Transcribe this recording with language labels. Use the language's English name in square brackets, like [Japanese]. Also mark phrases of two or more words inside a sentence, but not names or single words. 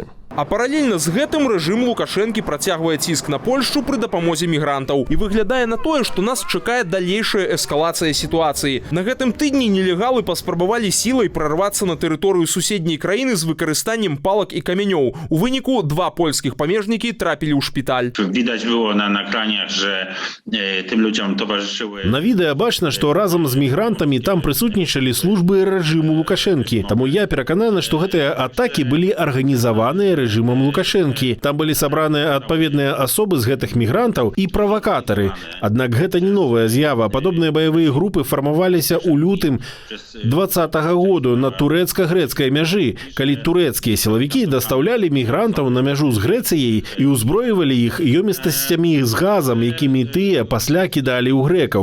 [Belarusian] А паралельна з гэтым рэжым Лукашэнкі працягвае ціск на Польшчу пры дапамозе мігрантаў. І выглядае на тое, што нас чакае далейшая эскалацыя сітуацыі. На гэтым тыдні нелегалы паспрабавалі сілай прарвацца на тэрыторыю суседняй краіны з выкарыстаннем палак і камянёў. У выніку 2 польскіх памежнікі трапілі ў шпіталь. [Polish] Widać było na nagraniach, że tym ludziom towarzyszyły. [Belarusian] На відэа бачна, што разам з мігрантамі там прысутнічалі службы рэжыму Лукашэнкі. Таму я перакананы, што гэтыя атакі былі арганізаваныя рэжымам Лукашэнкі. Там былі сабраныя адпаведныя асобы з гэтых мігрантаў і правакатары. Аднак гэта не новая з'ява. Падобныя баявыя групы фармаваліся ў лютым 2020 году на турэцка-грэцкай мяжы, калі турэцкія сілавікі дастаўлялі мігрантаў на мяжу з Грэцыяй і ўзброівалі іх ёмістасцямі з газам, якімі тыя пасля кідалі ў грэкаў.